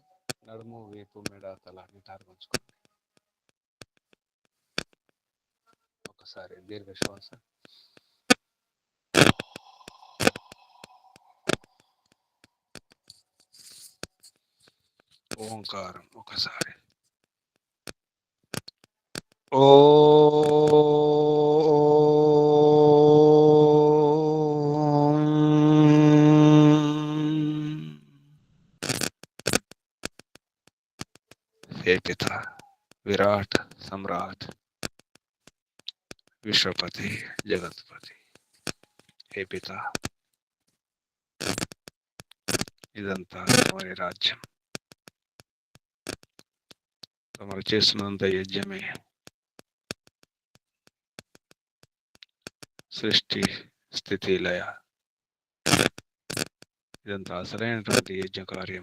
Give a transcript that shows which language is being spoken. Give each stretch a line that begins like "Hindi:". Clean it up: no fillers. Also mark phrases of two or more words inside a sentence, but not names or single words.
Telugu: నడుము, వీపు, మెడ, తల నిటారుగా ఉంచుకోండి. ఒకసారి దీర్ఘ శ్వాస. ఓంకారం ఒకసారి.
Hindi: ఓ हे पिता विराट सम्राट विश्वपति जगतपति, हे पिता
Telugu: ఇదంతా తమరి రాజ్యం. తమరు చేస్తున్నంత యజ్ఞమే సృష్టి స్థితి లయ. ఇదంతా అసలైనటువంటి యజ్ఞ కార్యం.